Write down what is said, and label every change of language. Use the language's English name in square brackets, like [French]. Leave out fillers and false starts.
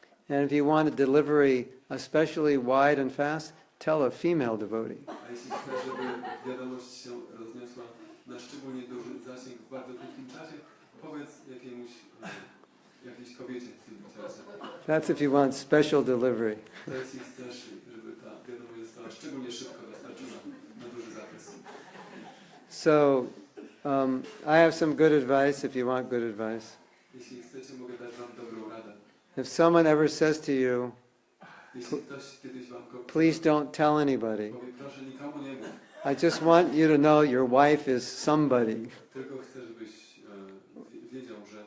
[English] And if you want a delivery especially wide and fast, tell a female devotee. [Polish] A jeśli chcesz, żeby wiadomość się rozniosła na szczególnie duży zasięg w bardzo krótkim czasie, powiedz jakiejś kobiecie wielbicielce. [English] That's if you want special delivery. [Polish] To jeśli chcesz, żeby ta wiadomość została szczególnie szybko dostarczona na duży zakres. [English] So, I have some good advice if you want good advice. [Polish] Jeśli chcecie, mogę dać wam dobrą radę. [English] If someone ever says to you, [Polish] Jeśli ktoś kiedyś wam [English] please don't tell anybody. [Polish] powie, proszę nikomu nie mów, [English] I just want you to know your wife is somebody, [Polish] tylko chcę, żebyś wiedział, że